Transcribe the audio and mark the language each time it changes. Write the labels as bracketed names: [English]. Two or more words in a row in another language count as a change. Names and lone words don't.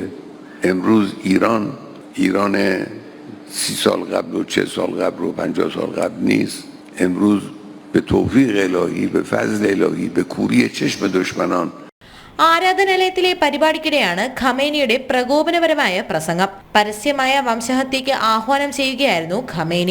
[Persian] امروز ایران 30 سال قبل و 40 سال قبل و 50 سال قبل نیست. امروز به توفیق الهی، به فضل الهی، به کوری چشم دشمنان. [Malayalam] ആരാധനാലയത്തിലെ പരിപാടിക്കിടെയാണ് ഖമേനിയുടെ പ്രകോപനപരമായ പ്രസംഗം. പരസ്യമായ വംശഹത്യയ്ക്ക് ആഹ്വാനം ചെയ്യുകയായിരുന്നു ഖമേനി.